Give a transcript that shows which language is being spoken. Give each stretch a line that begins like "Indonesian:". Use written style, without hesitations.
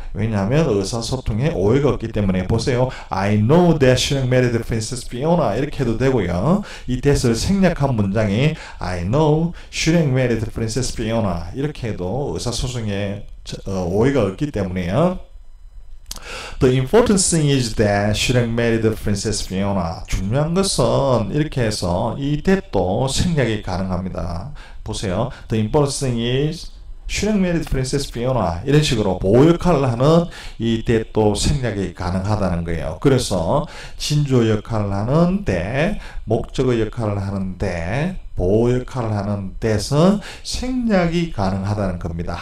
Korean: 왜냐하면 의사소통에 오해가 없기 때문에 보세요.
English: I know that Shrek married Princess Fiona
Korean: 이렇게 해도 되고요. 이 that을 생략한 문장이
English: I know Shrek married Princess Fiona
Korean: 이렇게 해도 의사소통에 오해가 없기 때문에요.
English: The important thing is that Shrek married Princess Fiona.
Korean: 중요한 것은 이렇게 해서 이 that도 생략이 가능합니다. 보세요.
English: The important thing is Shrek married Princess Fiona
Korean: 이런 식으로 보호 역할을 하는 이 that도 생략이 가능하다는 거예요. 그래서 진주 역할을 하는데 목적어 역할을 하는데 보호 역할을 하는 that은 생략이 가능하다는 겁니다.